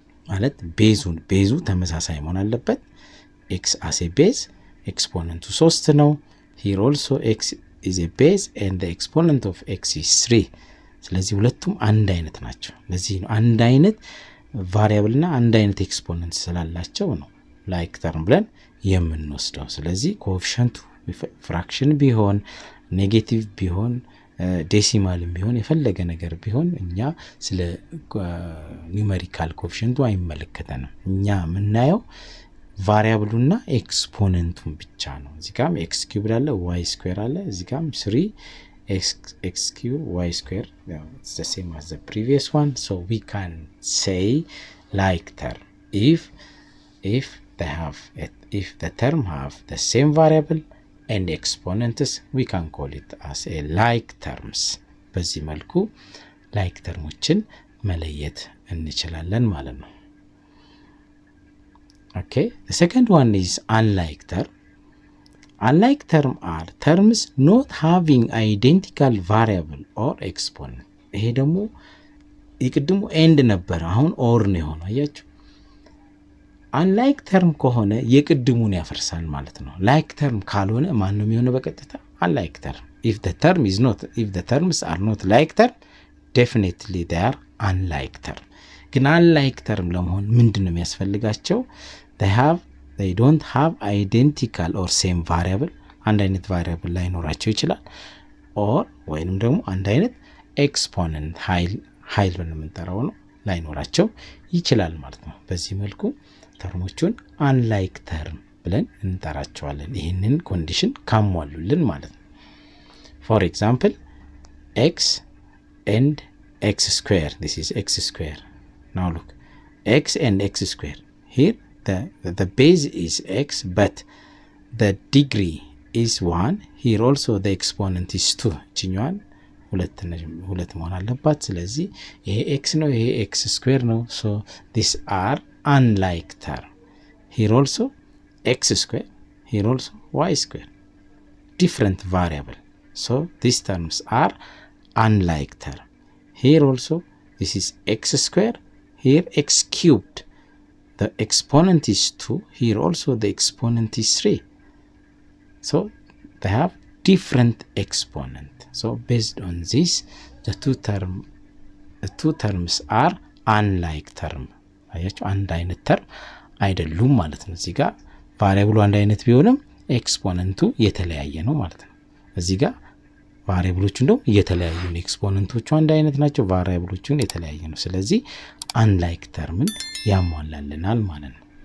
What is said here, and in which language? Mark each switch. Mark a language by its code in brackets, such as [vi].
[am] ማለት ቤዙ ተመሳሳይ መሆን አለበት። x as a base ኤክስፖነንቱ 3 ነው። [en] here also x is a base and the exponent of x is 3። [am] ስለዚህ ሁለቱም አንድ አይነት ናቸው። ለዚህ ነው አንድ አይነት ቫሪያብልና አንድ አይነት ኤክስፖነንት ስላላቸው ነው ላይክ ተርም ብለን የምንወስደው። ስለዚህ ኮኤፊሽንቱ ፍራክሽን ቢሆን ኔጌቲቭ ቢሆን ዴሲማልም ቢሆን የፈለገ ነገር ቢሆን እኛ ስለ ኒውሜሪካል ኮኤፊሽንቱ አይመለከተንም። እኛ የምናየው ቫሪያብሉና ኤክስፖነንቱን ብቻ ነው። እዚህ ጋርም x ኪዩብ አለ፣ y ስኩዌር አለ፣ እዚህ ጋርም 3x cube y square. [en] It's the same as the previous one, so we can say like term if the term have the same variable and exponents, we can call it as a like terms [am] በዚህ መልኩ ላይክ ተርሞችን መለየት እንችላለን ማለት ነው። [en] Okay, the second one is unlike term. Unlike term are terms not having identical variable or exponent. [am] ይሄ ደግሞ ይቅድሙ ኤንድ ነበር አሁን ኦር ነው የሆነው አያችሁ። unlike term ከሆነ የቅድሙን ያፈርሳል ማለት ነው። like term ካልሆነ ማን ነው የሚሆነው በቀጥታ unlike term. [en] if the terms are not like term, definitely they are unlike term. [am] ግን unlike term ለመሆን ምንድነው የሚያስፈልጋቸው? [en] they don't have identical or same variable. [am] አንድ አይነት variable ላይኖራቸው ይችላል or ወይንም ደግሞ አንድ አይነት exponent ኃይል በመንጠራው ነው ላይኖራቸው ይችላል ማለት ነው። በዚህ መልኩ ተርሞቹን unlike term ብለን እንጠራቸዋለን ይሄንን ኮንዲሽን ካሟሉልን ማለት ነው። [en] for example x and x square, this is x square. now look, x and x square, here the base is x but the degree is 1. here also the exponent is 2. [am] ችኛዋን ሁለት መሆን አለባት። ስለዚህ ይሄ x ነው ይሄ x square ነው። [en] so these are unlike term. here also x square, here also y square, different variable. so these terms are unlike term. here also this is x square, here x cubed, the exponent is 2. here also the exponent is 3. so they have different exponent. so based on this the two terms are unlike term. [am] አያችሁ አንድ አይነት ተርም አይደሉም ማለት ነው። እዚህ ጋር ቫሪያብሉ አንድ አይነት ቢሆንም ኤክስፖነንቱ የተለያየ ነው ማለት ነው። እዚህ ጋር ቫሪያብሎቹ እንደው የተለያዩ ነው፣ ኤክስፖነንቶቹ አንድ አይነት ናቸው፣ ቫሪያብሎቹ የተለያየ ነው። ስለዚህ አንላይክ ተርምን ያሟላልናል ማለት ነው።